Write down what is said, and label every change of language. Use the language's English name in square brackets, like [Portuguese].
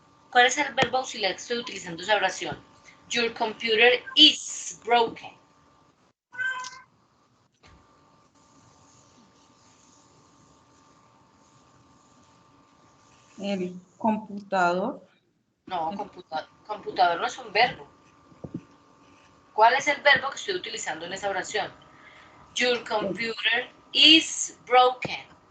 [Spanish] ¿Cuál es el verbo auxiliar que estoy utilizando esa oración? [English] Your computer is broken. [Spanish] El computador. No, computador no es un verbo. ¿Cuál es el verbo que estoy utilizando en esa oración? [English] Your computer is broken.